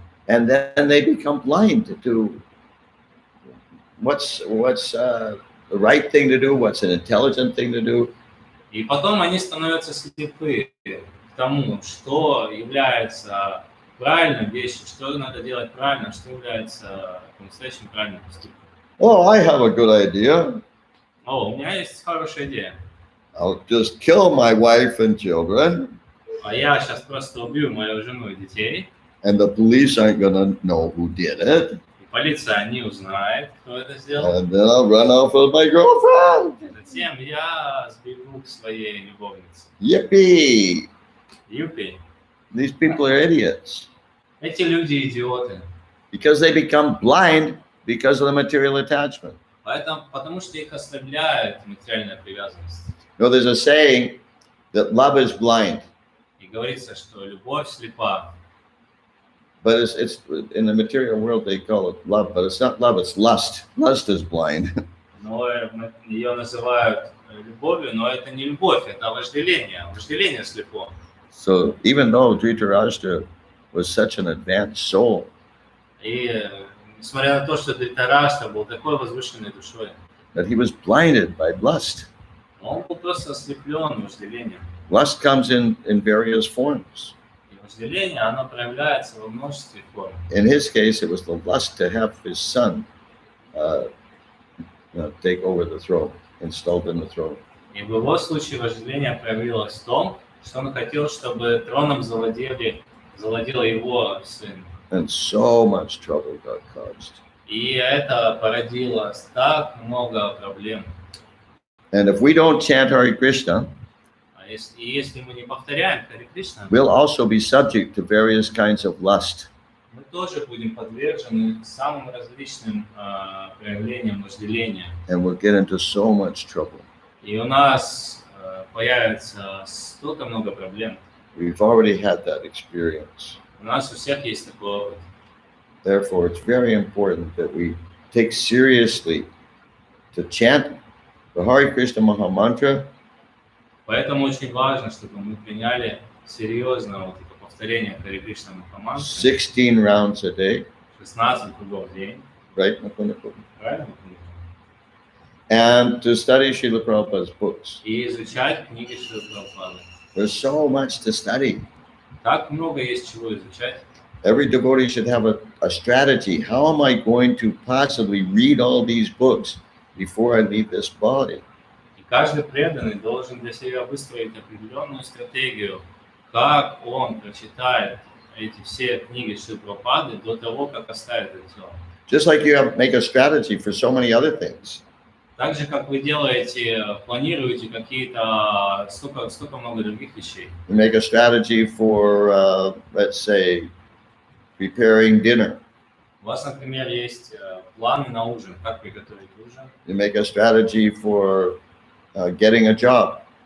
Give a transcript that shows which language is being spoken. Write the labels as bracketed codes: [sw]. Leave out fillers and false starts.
[en] and then they become blind to what's the right thing to do, what's an intelligent thing to do. [ru] И потом они становятся слепы к тому, что является правильной вещью, что надо делать правильно, что является по-настоящему правильным поступком. [en] Oh, I have a good idea. [ru] О, у меня есть хорошая идея. [en] I'll just kill my wife and children, [ru] А я сейчас просто убью мою жену и детей, [en] and the police aren't gonna know who did it. [ru] и полиция не узнает, кто это сделал. [en] And then I'll run off with my girlfriend. [ru] Затем я сбегу к своей любовнице. [en] Yippee! [ru] Юпи. [en] These people are idiots [ru] Эти люди идиоты. [en] because they become blind because of the material attachment. [ru] Потому что их ослабляет материальная привязанность. [en] You know, there's a saying that love is blind, [ru] И говорится, что любовь слепа. [en] but it's in the material world they call it love, but it's not love, it's lust. Lust is blind. [ru] Но ее называют любовью, но это не любовь, это вожделение. Вожделение слепо. [en] So even though Dhritarashtra was such an advanced soul, [ru] И несмотря на то, что Дритараштра был такой возвышенной душой, [en] that he was blinded by lust. [ru] он был просто ослеплен вожделением. [en] Lust comes in various forms. [ru] И вожделение, оно проявляется во множестве форм. [en] In his case, it was the lust to have his son take over the throne. installed in the throne. [ru] И в его случае вожделение проявилось в том, что он хотел, чтобы троном завладел его сын. [en] And so much trouble got caused. [ru] И это породило так много проблем. [en] And if we don't chant Hare Krishna, [ru] Если мы не повторяем Харе Кришна, [en] we'll also be subject to various kinds of lust. [ru] мы тоже будем подвержены самым различным проявлениям вожделения. [en] And we'll get into so much trouble. [ru] И у нас появится столько много проблем. [en] We've already had that experience. [ru] У нас у всех есть такой опыт. [en] Therefore, it's very important that we take seriously to chant the Hare Krishna Maha Mantra. [ru] Поэтому очень важно, чтобы мы приняли серьезно вот это повторение Харе Кришна Махамантры. [en] 16 rounds a day. [ru] 16 кругов в день. [en] Right, Makundapu? [ru] Правильно? [en] And to study Srila Prabhupada's books. [ru] И изучать книги Шрилы Прабхупады. [en] There's so much to study. [ru] Так много есть чего изучать. [en] Every devotee should have a strategy. How am I going to possibly read all these books before I leave this body? [ru] И каждый преданный должен для себя выстроить определенную стратегию, как он прочитает эти все книги Шрилы Прабхупады до того, как оставит это тело. [en] Just like you have make a strategy for so many other things. [ru] Так же, как вы делаете, планируете какие-то столько много других вещей. [en] You make a strategy for, let's say, preparing dinner. [ru] У вас, например, есть планы на ужин, как приготовить ужин. [en] You make a strategy for getting a job.